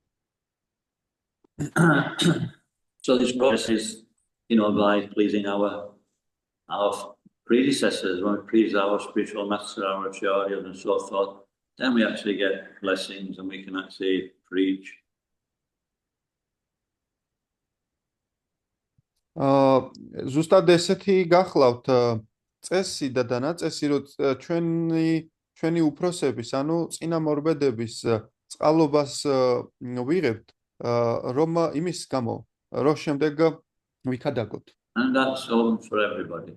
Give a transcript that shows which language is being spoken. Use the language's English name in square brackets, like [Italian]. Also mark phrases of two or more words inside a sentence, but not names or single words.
[English] So this process is, by pleasing our predecessors, when we please our spiritual master, our acharyas and so forth, then we actually get blessings and we can actually preach. [Georgian] ზუსტად ესეთი გახლავთ წესი და დანაწესი, რომ ჩვენი უფროსების, ანუ წინამორბედების წყალობას ვიღებთ, რომ იმის გამო, რომ შემდეგ ვიქადაგოთ. [English] And that's all for everybody.